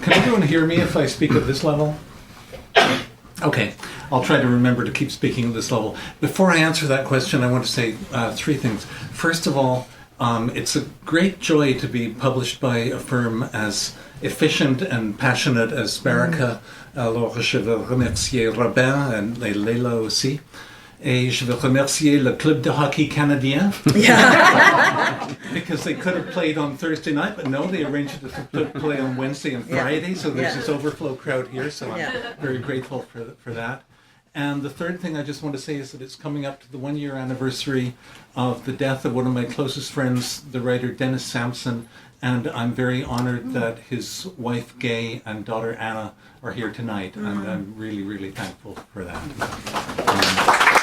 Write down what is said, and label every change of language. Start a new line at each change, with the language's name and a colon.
English: Can everyone hear me if I speak at this level? Okay, I'll try to remember to keep speaking at this level. Before I answer that question, I want to say three things. First of all, it's a great joy to be published by a firm as efficient and passionate as Baraka.
French: Alors, je veux remercier Robin et Leila aussi. Et je veux remercier le Club de Hockey Canadien.
English: Yeah. Because they could have played on Thursday night, but no, they arranged it to play on Wednesday and Friday, so there's this overflow crowd here, so I'm very grateful for that. And the third thing I just want to say is that it's coming up to the 1 year anniversary of the death of one of my closest friends, the writer Dennis Sampson, and I'm very honored that his wife Gay and daughter Anna are here tonight, and I'm really, really thankful for that.